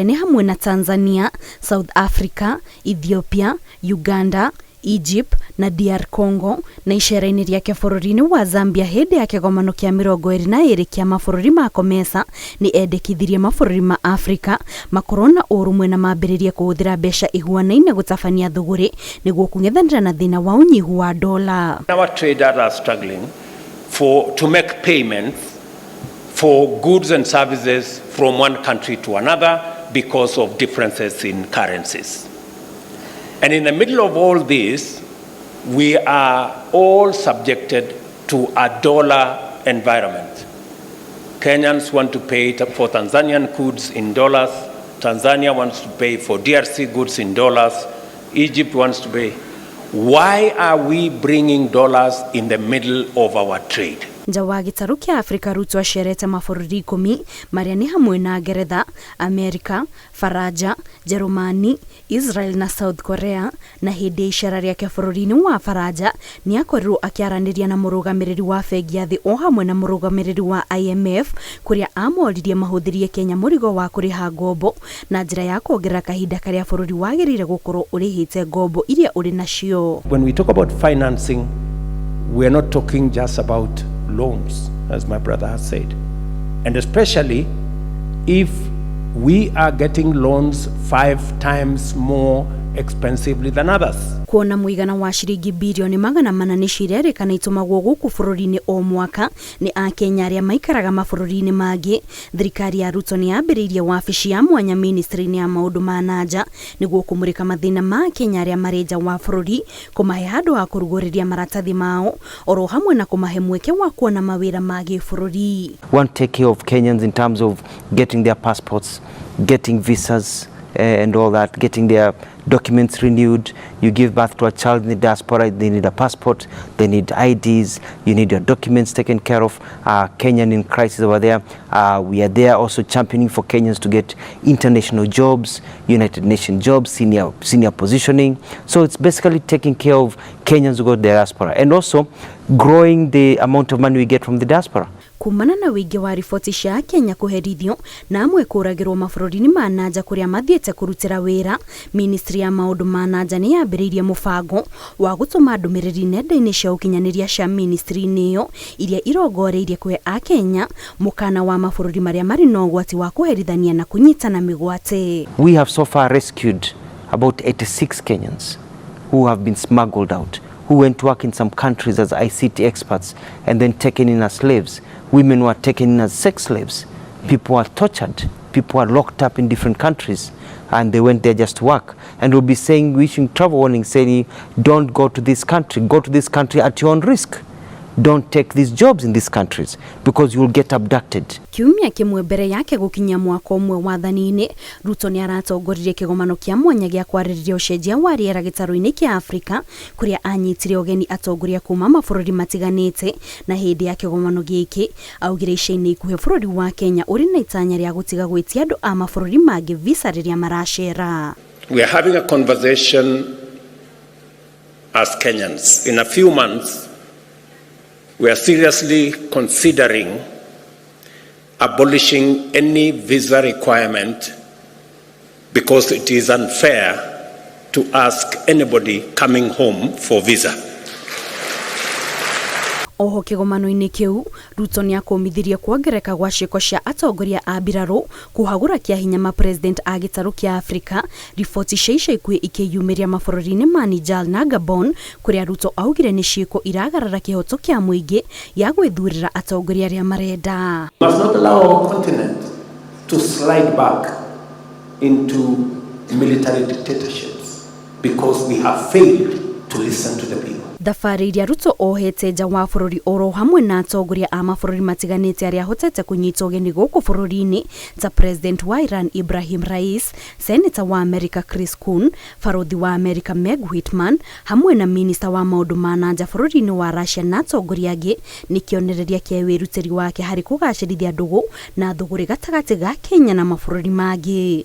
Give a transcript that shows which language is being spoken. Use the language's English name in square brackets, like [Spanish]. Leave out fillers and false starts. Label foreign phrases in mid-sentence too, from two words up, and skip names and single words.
[Kikuyu] nĩ hamwe na Tanzania, South Africa, Ethiopia, Uganda, Egypt na DR Congo, na icera-inĩ rĩake bũrũri-inĩ wa Zambia hĩndĩ ya kĩgomano kĩa 22 kĩa mabũrũri ma COMESA, nĩ endekithirie mabũrũri ma Afrika makorwo na ũrũmwe na mambĩrĩrie kũhũthĩra mbeca ihuanaine gũtabania thũgũrĩ nĩguo kũng'ethanĩra na thĩna wa ũnyihu wa dola. [English] Our traders are struggling to make payments for goods and services from one country to another because of differences in currencies. And in the middle of all this, we are all subjected to a dollar environment. Kenyans want to pay for Tanzanian goods in dollars. Tanzania wants to pay for DRC goods in dollars. Egypt wants to pay. Why are we bringing dollars in the middle of our trade? [Kikuyu] Nja wa gĩtarũ kĩa Afrika, Ruto acerete mabũrũri 10 marĩa nĩ hamwe na Ngeretha, Amerika, Faraja, Jerumani, Israel na South Korea, na hĩndĩ ya icera rĩake bũrũri-inĩ wa Faraja nĩ akorirwo akĩaranĩria na mũrũgamĩrĩri wa bengi ya thĩ o hamwe na mũrũgamĩrĩri wa IMF, kũrĩa amoririe mahũthĩrie Kenya mũrigo wa kũrĩha ngombo na njĩra ya kuongerera kahinda karĩa bũrũri wagĩrĩire gũkorwo ũrĩhĩte ngombo iria ũrĩ nacio. [English] When we talk about financing, we are not talking just about loans, as my brother has said. And especially if we are getting loans 5 times more expensively than others. [Kikuyu] Kuona mũigana wa ciringi bilioni 400 nĩ cirerĩkana itumagwo gũkũ bũrũri-inĩ o mwaka nĩ Akenya arĩa maikaraga mabũrũri-inĩ mangĩ, thirikari ya Ruto nĩ yambĩrĩirie wabici ya mwanya ministry-inĩ ya maũndũ ma nanja nĩguo kũmũrĩka mathĩna ma Akenya arĩa marĩ nja wa bũrũri, kũmahe handũ ha kũrugũrĩria maratathi mao, oro hamwe na kũmahe mweke wa kuona mawĩra ma gĩbũrũri. [English] Want to take care of Kenyans in terms of getting their passports, getting visas, and all that, getting their documents renewed. You give birth to a child in the diaspora, they need a passport, they need IDs, you need your documents taken care of. Kenyan in crisis over there. We are there also championing for Kenyans to get international jobs, United Nations jobs, senior positioning. So it's basically taking care of Kenyans who go to the diaspora and also growing the amount of money we get from the diaspora. [Kikuyu] Kumana na wĩingĩ wa riboti cia Kenya kũherithio na amwe kũragĩrwo mabũrũri-inĩ ma nanja kũrĩa mathiĩte kũrutĩra wĩra, ministry ya maũndũ ma nanja nĩ yambĩrĩirie mũbango wa gũtũma ndũmĩrĩri nenda-inĩ cia ũkinyanĩria cia ministry-inĩ ĩyo iria irongoreirie kũhe Akenya mũkana wa mabũrũri marĩa marĩ na ũgwati wa kũherithania na kũnyitana mĩgwate. [English] We have so far rescued about 86 Kenyans who have been smuggled out, who went to work in some countries as ICT experts and then taken in as slaves. Women were taken in as sex slaves. People were tortured. People were locked up in different countries and they went there just to work. And we'll be saying, wishing travel warning, saying, don't go to this country. Go to this country at your own risk. Don't take these jobs in these countries because you will get abducted. [Kikuyu] Kiumia kĩmwe mbere yake gũkinyia mwaka ũmwe wathani-inĩ, Ruto nĩ aratongoririe kĩgomano kĩa mwanya gĩa kwarĩrĩria ũcenjia wa rĩera gĩtarũ-inĩ kĩa Afrika, kũrĩa anyitire ũgeni atongoria kuuma mabũrũri matiganĩte, na hĩndĩ ya kĩgomano gĩkĩ augire ica-inĩ ikuhĩ bũrũri wa Kenya ũrĩ na itanya rĩa gũtiga gwĩtia andũ a mabũrũri mangĩ visa rĩrĩa maracera. [English] We are having a conversation as Kenyans. In a few months, we are seriously considering abolishing any visa requirement because it is unfair to ask anybody coming home for visa. [Kikuyu] Oho kĩgomano-inĩ kĩu, Ruto nĩ akũmithirie kuongereka gwa ciĩko cia atongoria a mbirarũ kũhagũra kĩa hinya ma president a gĩtarũ kĩa Afrika, riboti cia ica ikuhĩ ikĩyumĩria mabũrũri-inĩ ma Niger na Gabon, kũrĩa Ruto augire nĩ ciĩko iragarara kĩhoto kĩa mũingĩ ya gwĩthurĩra atongoria arĩa marenda. [English] We must not allow our continent to slide back into military dictatorships because we have failed to listen to the people. [Kikuyu] thabarĩ iria Ruto ohete nja wa bũrũri oro hamwe na atongoria a mabũrũri matiganĩte arĩa hotete kũnyita ũgeni gũkũ bũrũri-inĩ ta President wa Iran Ibrahim Rais, Senator wa America Chris Coons, Barothi wa America Meg Whitman hamwe na Minister wa maũndũ ma nanja bũrũri-inĩ wa Russia na atongoria angĩ nĩ kĩonereria kĩa wĩrutĩri wake harĩ kũgacĩrithia ndũgũ na thũgũrĩ gatagatĩ ga Kenya na mabũrũri mangĩ.